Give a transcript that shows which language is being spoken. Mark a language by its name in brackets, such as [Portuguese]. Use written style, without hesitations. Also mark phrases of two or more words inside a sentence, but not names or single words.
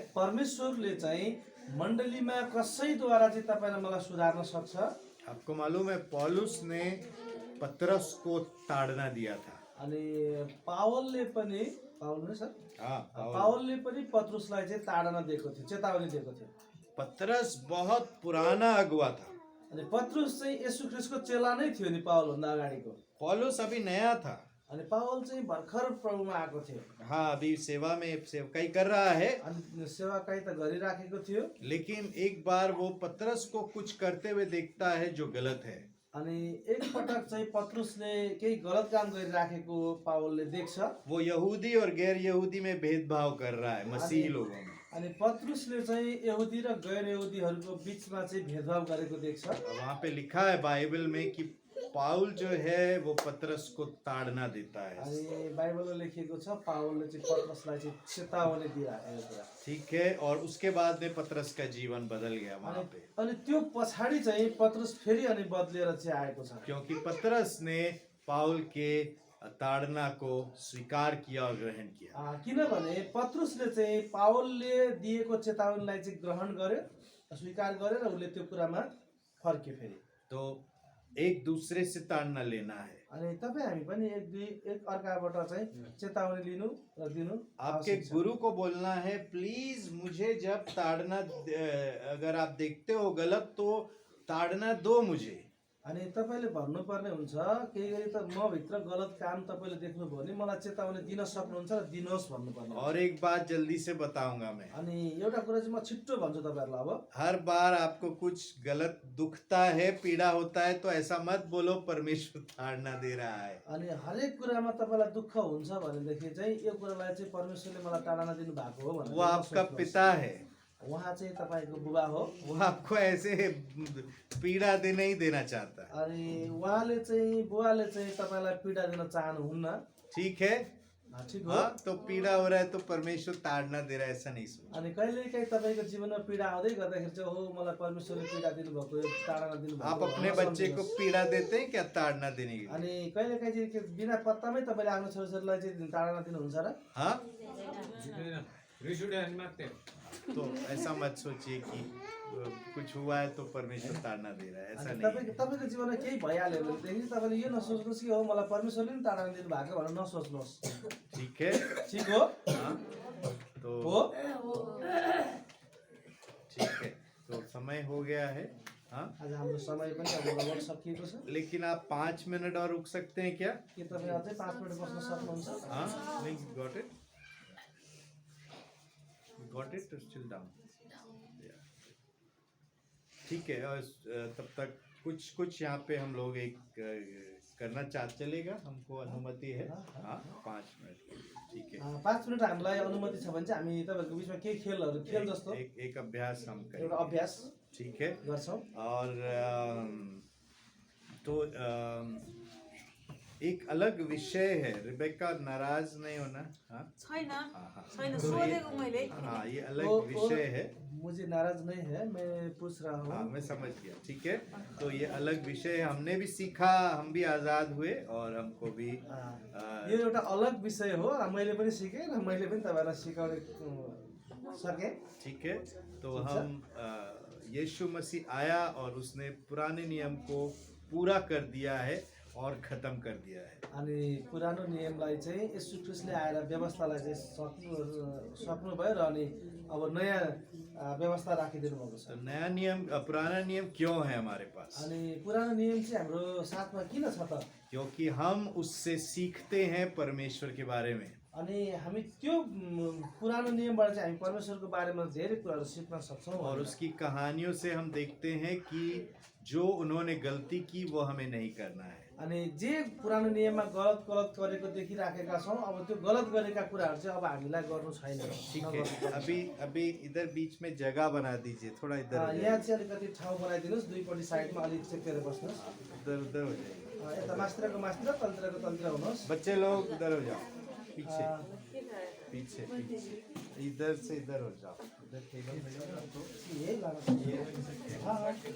[Nepali] परमेश्वरले चाहिँ मण्डलीमा कसैद्वारा चाहिँ तपाईलाई मलाई सुधार्न सक्छ। [Hindi] आपको मालूम है पौलुस ने पतरस को ताड़ना दिया था। [Nepali] अनि पावलले पनि पावल नै सर [Hindi] हाँ पाउल। [Nepali] पावलले पनि पत्रुसलाई चाहिँ ताडना दिएको थियो, चेतावनी दिएको थियो। [Hindi] पतरस बहुत पुराना अगुवा था। [Nepali] अनि पत्रुस चाहिँ येशू ख्रिस्टको चेला नै थियो नि पावलभन्दा अगाडिको। [Hindi] पौलुस अभी नया था। [Nepali] अनि पावल चाहिँ भर्खर प्रभुमा आएको थियो। [Hindi] हाँ अभी सेवा में सेवकाई कर रहा है। [Nepali] अनि सेवाकाई त गरिराखेको थियो। [Hindi] लेकिन एक बार वो पतरस को कुछ करते हुए देखता है जो गलत है। [Nepali] अनि एक पटक चाहिँ पत्रुसले केही गलत काम गरिराखेको पावलले देख्छ। [Hindi] वो यहूदी और गैर यहूदी में भेदभाव कर रहा है, मसीही लोगों में। [Nepali] अनि पत्रुसले चाहिँ यहुदी र गैर यहुदीहरूको बीचमा चाहिँ भेदभाव गरेको देख्छ। [Hindi] वहाँ पे लिखा है बाइबल में कि पाउल जो है वो पतरस को ताड़ना देता है। [Nepali] अनि बाइबलमा लेखिएको छ पावलले चाहिँ पत्रुसलाई चाहिँ चेतावनी दिइराखेको कुरा। [Hindi] ठीक है, और उसके बाद में पतरस का जीवन बदल गया वहाँ पे, [Nepali] अनि त्यो पछाडि चाहिँ पत्रुस फेरि अनि बदलेर चाहिँ आएको छ। [Hindi] क्योंकि पतरस ने पाउल के ताड़ना को स्वीकार किया और ग्रहण किया। [Nepali] किनभने पत्रुसले चाहिँ पावलले दिएको चेतावनीलाई चाहिँ ग्रहण गर्यो, स्वीकार गर्यो र उसले त्यो कुरामा फर्के फेरि। [Hindi] तो एक दूसरे से ताड़ना लेना है। [Nepali] अनि तपाईँ हामी पनि एक अर्काबाट चाहिँ चेतावनी लिनु र दिनु। [Hindi] आपके गुरु को बोलना है प्लीज मुझे जब ताड़ना अगर आप देखते हो गलत तो ताड़ना दो मुझे। [Nepali] अनि तपाईले भन्नुपर्ने हुन्छ केही गरी त म भित्र गलत काम तपाईले देख्नुभयो भने मलाई चेतावनी दिन सक्नुहुन्छ र दिनुहोस् भन्नुपर्ने। [Hindi] और एक बात जल्दी से बताऊंगा मैं। [Nepali] अनि एउटा कुरा चाहिँ म छिट्टो भन्छु तपाईहरुलाई। [Hindi] अब हर बार आपको कुछ गलत दुखता है, पीड़ा होता है तो ऐसा मत बोलो परमेश्वर ताड़ना दे रहा है। [Nepali] अनि हरेक कुरामा तपाईलाई दुःख हुन्छ भनेदेखि चाहिँ यो कुरालाई चाहिँ परमेश्वरले मलाई ताडना दिनु भएको हो भनेर [Hindi] वो आपका पिता है, [Nepali] उहाँ चाहिँ तपाईको बुबा हो। [Hindi] वो आपको ऐसे पीड़ा दे नहीं देना चाहता। [Nepali] अनि उहाँले चाहिँ बुवाले चाहिँ तपाईलाई पीडा दिन चाहनुहुन्न। [Hindi] ठीक है, [Nepali] ठीक हो। [Hindi] हाँ, तो पीड़ा हो रहा है तो परमेश्वर ताड़ना दे रहा है ऐसा नहीं सोचो। [Nepali] अनि कहिलेकाहीँ तपाईको जीवनमा पीडा आउँदै गर्दाखेरि चाहिँ हो मलाई परमेश्वरले पीडा दिनुभएको, ताडना दिनुभएको। [Hindi] आप अपने बच्चे को पीड़ा देते हैं क्या ताड़ना देने के लिए? [Nepali] अनि कहिलेकाहीँ चाहिँ बिना पत्तामै तपाईले आफ्नो छोराछोरीलाई चाहिँ ताडना दिनुहुन्छ र? [Hindi] हाँ, [Nepali] रिस उठ्यो भने मात्रै। [Hindi] तो ऐसा मत सोचिए कि कुछ हुआ है तो परमेश्वर ताड़ना दे रहा है, ऐसा [Nepali] अनि [Hindi] नहीं है। [Nepali] तपाईको जीवनमा केही भइहाल्यो भनेदेखि तपाईले यो नसोच्नुहोस् कि हो मलाई परमेश्वरले पनि ताडना दिनु भएको भनेर नसोच्नुहोस्। [Hindi] ठीक है, [Nepali] ठीक हो? [Hindi] हाँ, तो [Nepali] हो? [Hindi] ठीक है, तो समय हो गया है। हाँ, [Nepali] आज हाम्रो समय पनि अब लगभग सकिएको छ। [Hindi] लेकिन आप 5 मिनट और रुक सकते हैं क्या? [Nepali] के तपाईँ अझै 5 मिनट बस्न सक्नुहुन्छ? [Hindi] हाँ, नहीं [English] got it, got it, still down. [Hindi] ठीक है, और तब तक कुछ यहाँ पे हम लोग एक करना चलेगा, हमको अनुमति है। हाँ, 5 मिनट, ठीक है। [Nepali] 5 मिनट हामीलाई अनुमति छ भने चाहिँ हामी तपाईहरुको बीचमा केही खेल जस्तो [Hindi] एक अभ्यास हम [Nepali] एउटा [Hindi] करेंगे, [Nepali] अभ्यास [Hindi] ठीक है। [Nepali] गर्छौं। [Hindi] और तो एक अलग विषय है, रिबेका नाराज नहीं होना। हाँ [Nepali] छैन [Hindi] हाँ, [Nepali] छैन सोधेको मैले। [Hindi] हाँ, ये अलग विषय है। मुझे नाराज नहीं है, मैं पूछ रहा हूँ। हाँ, मैं समझ गया, ठीक है। तो ये अलग विषय है, हमने भी सीखा, हम भी आजाद हुए और हमको भी [Nepali] यो एउटा अलग विषय हो र मैले पनि सिकेँ र मैले पनि तपाईहरुलाई सिकाउन सके। [Hindi] ठीक है। तो हम यीशु मसीह आया और उसने पुराने नियम को पूरा कर दिया है और खत्म कर दिया है। [Nepali] अनि पुरानो नियमलाई चाहिँ येशू ख्रीष्टले आएर व्यवस्थालाई चाहिँ सक्नु भयो र अनि अब नयाँ व्यवस्था राखिदिनु भएको छ। [Hindi] तो नया नियम, पुराना नियम क्यों है हमारे पास? [Nepali] अनि पुरानो नियम चाहिँ हाम्रो साथमा किन छ त? [Hindi] क्योंकि हम उससे सीखते हैं परमेश्वर के बारे में। [Nepali] अनि हामी त्यो पुरानो नियमबाट चाहिँ हामी परमेश्वरको बारेमा धेरै कुराहरू सिक्न सक्छौँ। [Hindi] और उसकी कहानियों से हम देखते हैं कि जो उन्होंने गलती की वो हमें नहीं करना है। [Nepali] अनि जे पुरानो नियममा गलत गरेको देखिराखेका छौँ, अब त्यो गलत गरेका कुराहरू चाहिँ अब हामीलाई गर्नु छैन। [Hindi] ठीक है, अभी इधर बीच में जगह बना दीजिए, थोड़ा इधर हो [Nepali] यहाँ चाहिँ अलिकति ठाउँ बनाइदिनुहोस्, दुईपट्टि साइडमा अलिक चेकेर बस्नुहोस्। [Hindi] इधर उधर हो जाएगा। [Nepali] यता मास्तिरको मास्तिर, तन्त्रको तन्त्र हुनुहोस्। [Hindi] बच्चे लोग इधर हो जाओ, पीछे पीछे पीछे, इधर से इधर हो जाओ। इधर टेबल हो जाओ तो [Nepali] यही लानु छ। हाँ,